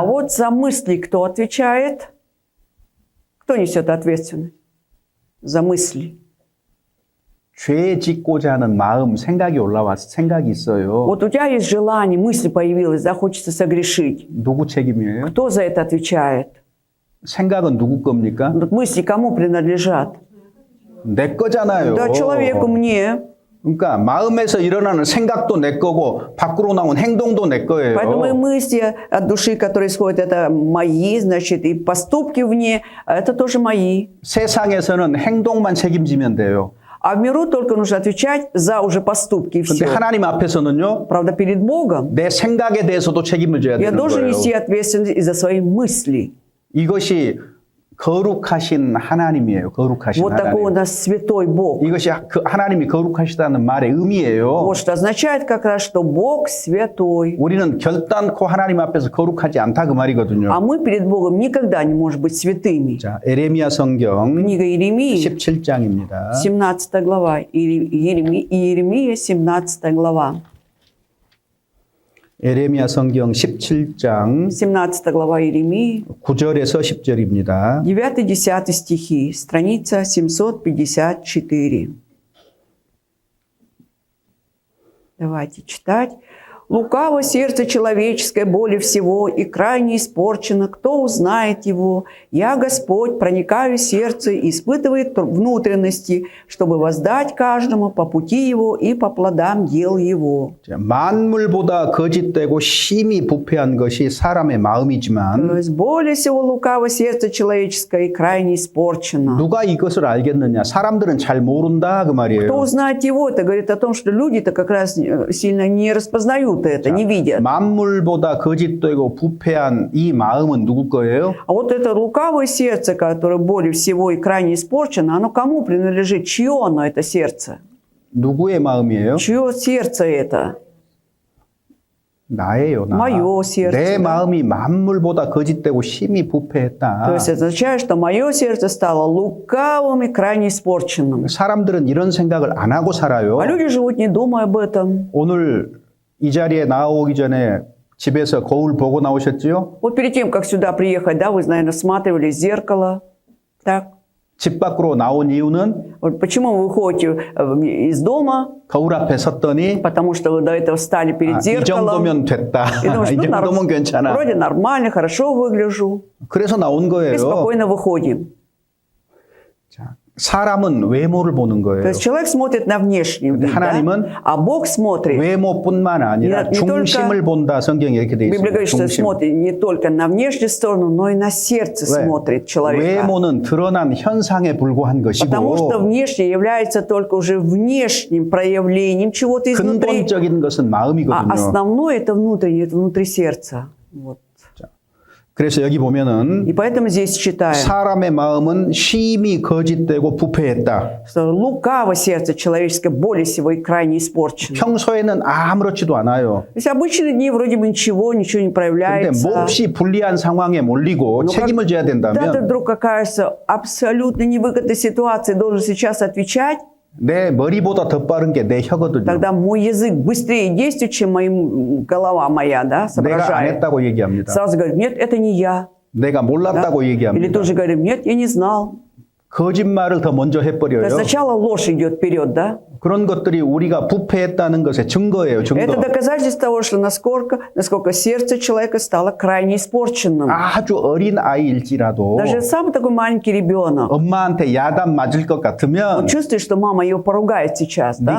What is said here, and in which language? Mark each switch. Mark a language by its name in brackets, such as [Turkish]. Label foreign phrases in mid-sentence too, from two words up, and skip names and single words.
[Russian] вот за мысли кто отвечает? Кто несет ответственность за мысли? [Korean] 죄 짓고자 하는 마음, 생각이 올라와서 생각이 있어요. [Russian] Вот у тебя есть желание, мысль появилась, да, хочется согрешить. [Korean] 누구 책임이에요? [Russian] Кто за это отвечает? [Korean] 생각은 누구 겁니까? [Russian] Вот мысли кому принадлежат? [Korean] 내 거잖아요. [Russian] Да, человеку, мне. [Korean] 그러니까 마음에서 일어나는 생각도 내 거고 밖으로 나온 행동도 내 거예요. [Russian] Поэтому и мысли от души, которые исходят, это мои, значит, и поступки вне, это тоже мои. [Korean] 세상에서는 행동만 책임지면 돼요. [Russian] А в миру только нужно отвечать за уже поступки и [Korean] 근데 [Russian] все. [Korean] 하나님 앞에서는요, [Russian] Правда, перед Богом [Korean] 내 생각에 대해서도 책임을 져야 [Russian] я [Korean] 되는 [Russian] должен [Korean] 거예요. [Russian] нести ответственность и за свои мысли. [Korean] 이것이 거룩하신 하나님이에요. 거룩하신 [Russian] Вот такой у [Korean] 하나님. [Russian] нас святой Бог. [Korean] 이것이 그 하나님이 거룩하시다는 말의 의미예요. [Russian] Вот что означает как раз, что Бог святой. [Korean] 우리는 결단코 하나님 앞에서 거룩하지 않다 그 말이거든요. [Russian] А мы перед Богом никогда не можем быть святыми. [Korean] 자, 에레미야 성경 [Russian] Книга Иеремии, [Korean] 17장입니다. [Russian] 17 глава. Иеремия, 17 глава. [Korean] 에레미야 성경 17장 [Russian] 17 глава Иеремии, [Korean] 9절에서 10절입니다. [Russian] 9-10 стихи, страница 754. Давайте читать. «Лукаво сердце человеческое более всего и крайне испорчено. Кто узнает его? Я, Господь, проникаю в сердце и испытывает внутренности, чтобы воздать каждому по пути его и по плодам дел его». [Korean] 자, 만물보다 거짓되고 심히 부패한 것이 사람의 [Russian] То [Korean] 마음이지만 [Russian] есть более всего лукаво сердце человеческое и крайне испорчено. [Korean] 누가 이것을 알겠느냐? 사람들은 잘 모른다 그 [Russian] Кто [Korean] 말이에요. [Russian] узнает его, это говорит о том, что люди-то как раз сильно не распознают это, не видят. [Korean] 만물보다 거짓되고 부패한 이 마음은 누구 거예요? [Russian] А вот это лукавое сердце, которое более всего и крайне испорчено, оно кому принадлежит? Чье оно, это сердце? [Korean] 누구의 마음이에요? [Russian] Чье сердце это? [Korean] 나예요, 나. [Russian] Мое сердце, [Korean] 내 [Russian] да. [Korean] 마음이 만물보다 거짓되고 심히 [Russian] То [Korean] 부패했다. [Russian] есть это означает, что мое сердце стало лукавым и крайне испорченным. [Korean] 사람들은 이런 생각을 안 하고 살아요. [Russian] А люди живут, не думая об этом. [Korean] 오늘 이 자리에 나오기 전에 집에서 거울 보고 나오셨지요? [Russian] Вот перед тем, как сюда приехать, да, вы, наверное, смотрели зеркало. Так? [Korean] 집 밖으로 나온 이유는 [Russian] Вот почему вы выходите из дома? [Korean] 거울 앞에 섰더니 [Russian] Потому что вы до этого встали перед [Korean] 이 [Russian] зеркалом. [Korean] 정도면 됐다. [Russian] И думаешь, [Korean] 이 [Russian] ну, [Korean] 정도면 괜찮아. [Russian] вроде нормально, хорошо выгляжу. [Korean] 그래서 나온 [Russian] И [Korean] 거예요. [Russian] спокойно выходим. [Korean] 자, 사람은 외모를 보는 [Russian] То [Korean] 거예요. [Russian] есть человек смотрит на внешний вид, да? [Korean] 하나님은 [Russian] А Бог смотрит. [Korean] 외모뿐만 아니라 [Russian] не только- [Korean] 중심을 본다. 성경에 이렇게 돼 [Russian] Библия [Korean] 있습니다. [Russian] говорит, что [Korean] 중심. [Russian] смотрит не только на внешнюю сторону, но и на сердце [Korean] 왜? [Russian] смотрит человека. [Korean] 외모는 드러난 현상에 불과한 [Russian] Потому что [Korean] 것이고 [Russian] внешнее является только уже внешним проявлением чего-то изнутри. [Korean] 근본적인 것은 [Russian] А [Korean] 마음이거든요. [Russian] основное это внутреннее, это внутри сердца. Вот. [Korean] 그래서 여기 보면은 [Russian] И поэтому здесь читаем, [Korean] 사람의 마음은 심히 거짓되고 부패했다. [Russian] что лукаво сердце человеческое более всего и крайне испорчено. [Korean] 평소에는 아무렇지도 않아요. [Russian] То есть обычные дни вроде бы ничего не [Korean] 그런데 [Russian] проявляется. [Korean] 몹시 불리한 상황에 몰리고 [Russian] Но [Korean] 책임을 져야 [Russian] когда ты [Korean] 된다면 [Russian] вдруг окажешься абсолютно невыгодной ситуации, должен сейчас отвечать, [Korean] 내 머리보다 더 빠른 게 내 혀거든요. [Russian] тогда мой язык быстрее действует, чем голова моя, да, [Korean] 내가 안 [Russian] соображает. [Korean] 했다고 얘기합니다. [Russian] Сразу говорит, нет, это не я. [Korean] 내가 [Russian] Да? [Korean] 몰랐다고 [Russian] Или [Korean] 얘기합니다. [Russian] тоже говорим, нет, я не знал. [Korean] 거짓말을 더 먼저 [Russian] То есть [Korean] 해버려요. [Russian] сначала ложь идет вперед, да? [Korean] 그런 것들이 우리가 부패했다는 것의 증거예요. 증거. [Russian] Это доказательство того, что насколько сердце человека стало крайне испорченным. [Korean] 아주 어린 아이일지라도 [Russian] Даже самый такой маленький ребенок, [Korean] 엄마한테 야단 맞을 것 [Russian] он [Korean] 같으면 [Russian] чувствует, что мама ее поругает сейчас, да,